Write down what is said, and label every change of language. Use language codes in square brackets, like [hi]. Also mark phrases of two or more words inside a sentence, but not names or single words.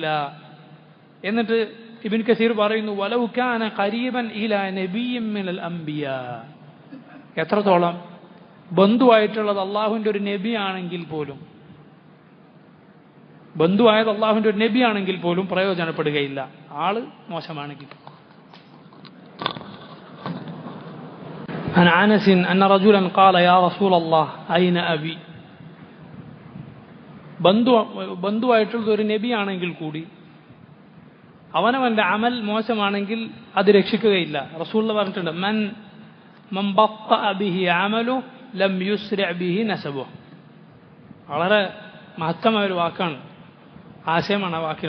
[ml] എന്നിട്ട് ഇബ്നു കസീർ പറയുന്നു, [ar] ولو كان قريبا إلى نبي من الأنبياء. [ml] എത്രത്തോളം ബന്ധുവായിട്ടുള്ളത് അള്ളാഹുവിന്റെ ഒരു നബിയാണെങ്കിൽ പോലും, ബന്ധുവായത് അള്ളാഹുവിന്റെ ഒരു നബിയാണെങ്കിൽ പോലും പ്രയോജനപ്പെടുകയില്ല, ആള് മോശമാണെങ്കിൽ. [ar] عن أنس أن رجلا قال يا رسول الله أين أبي. [ml] ബന്ധുവായിട്ടുള്ളത് ഒരു നബിയാണെങ്കിൽ കൂടി അവനവന്റെ അമൽ മോശമാണെങ്കിൽ അത് രക്ഷിക്കുകയില്ല. റസൂൽ പറഞ്ഞിട്ടുണ്ട്, [ar] من بطأ به عمله لم يسرع به نسبه. [ml] വളരെ മഹത്തമായ ഒരു വാക്കാണ്, ആശയമാണ് ആ വാക്കുകൾ.